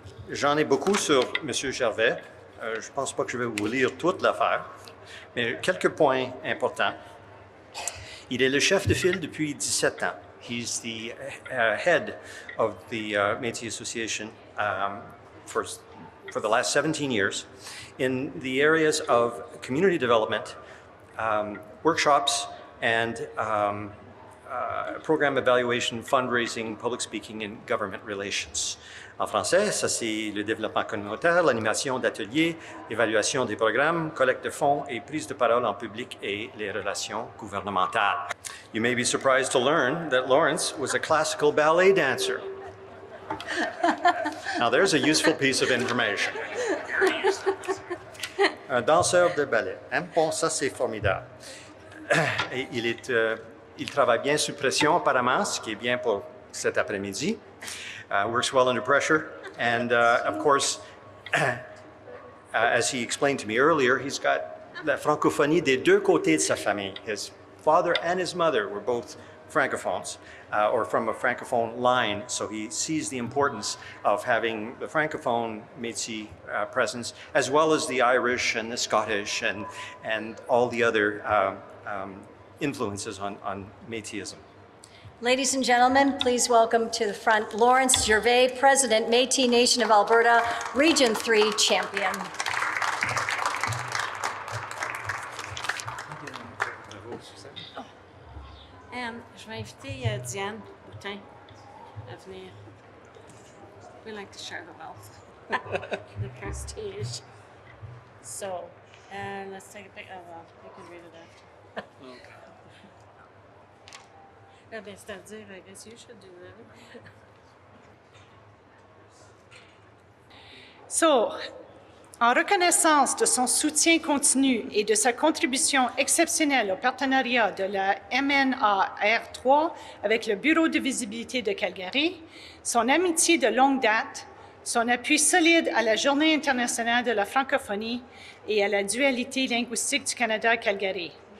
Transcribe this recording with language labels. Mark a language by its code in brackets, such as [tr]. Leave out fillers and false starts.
[fr] J'en ai beaucoup sur Monsieur Gervais. Je ne pense pas que je vais vous lire toute l'affaire, mais quelques points importants. Il est le chef de file depuis 17 ans. [en] He's the head of the Métis Association for the last 17 years in the areas of community development, workshops, and program evaluation, fundraising, public speaking, and government relations. [fr] En français, ça c'est le développement communautaire, l'animation d'ateliers, évaluation des programmes, collecte de fonds et prise de parole en public et les relations gouvernementales. [en] You may be surprised to learn that Lawrence was a classical ballet dancer. Now there's a useful piece of information. [fr] Un danseur de ballet. Hein? Bon, ça c'est formidable. Et il travaille bien sous pression apparemment, ce qui est bien pour cet après-midi. [en] Works well under pressure. And of course, as he explained to me earlier, he's got [fr] la francophonie des deux côtés de sa famille. [en] His father and his mother were both francophones, or from a francophone line, so he sees the importance of having the francophone Métis presence, as well as the Irish and the Scottish and all the other influences on Métisism. Ladies and gentlemen, please welcome to the front Lawrence Gervais, President, Métis Nation of Alberta, Region 3 champion. [fr] Je vais inviter Diane Boutin à venir. [en] We like to share the wealth, the prestige. So, let's take a pic. Oh, well, you can read it after. C'est-à-dire, I guess you should do that. [fr] So, en reconnaissance de son soutien continu et de sa contribution exceptionnelle au partenariat de la MNAR3 avec le Bureau de visibilité de Calgary, son amitié de longue date, son appui solide à la Journée internationale de la francophonie et à la dualité linguistique du Canada à Calgary.